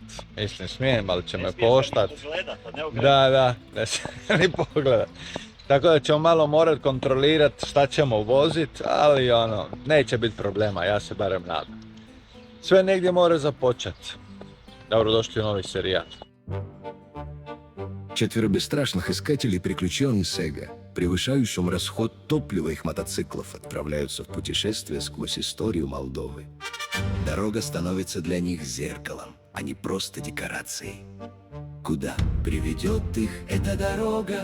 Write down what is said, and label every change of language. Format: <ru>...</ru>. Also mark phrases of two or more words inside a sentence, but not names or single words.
<hr>Mislim smijem, ali će me koštat. Da, ne smijem ni pogledat. Tako da ćemo malo morat kontrolirat šta ćemo vozit, ali neće biti problema, ja se barem nadam. Sve negdje mora započet. Dobrodošli u novi serijal.</hr> <ru>Четверо бесстрашных искателей приключений Сега, превышающим расход топлива их мотоциклов, отправляются в путешествие сквозь историю Молдовы. Дорога становится для них зеркалом, а не просто декорацией. Куда приведет их эта дорога?</ru>